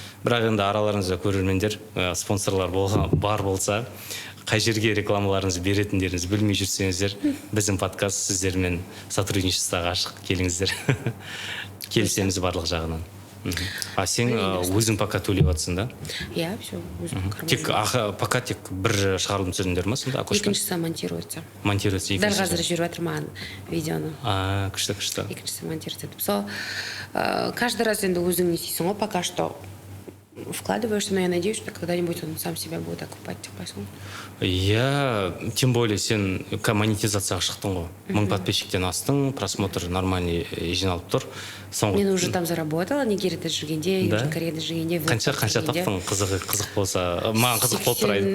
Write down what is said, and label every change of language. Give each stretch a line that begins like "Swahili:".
Kazakh: Бірақ енді араларыңызда көрермендер, спонсорлар бар болса, қай жерге рекламаларыңызды беретіндеріңізді білмей жүрсеңіздер, біздің подкаст сіздермен сотрудничествоға ашық, келіңіздер. Келісеміз барлық жағынан. Сен өзің
Russian: пока
Kazakh: төлеп жатсың да? Иә,
Russian: все,
Kazakh: өзім
Russian: пока
Kazakh: тек бір шығарылым түсірдіңдер ма сонда? Екіншісі
Russian: монтируется. Монтируется.
Kazakh: Дәл қазір жүріп жатыр маған видеоны. Күшті. Екіншісі
Russian: монтируется. Сол, каждый раз
Kazakh: енді өзің не істейсің ғой,
Russian: пока что вкладываешься, но я надеюсь, что когда-нибудь он сам себя будет окупать, поэтому. Я, тем более,
Kazakh: сен монетизацияға шықтың ғой. 1000 подписчиктен астың, просмотр нормальный жиналып тұр. Мен
Russian: уже
Kazakh: там заработала, Нигерияда жүргенде, Южный Кореяда жүргенде. Қанша таптың қызық болса, маған қызық болып тұрайды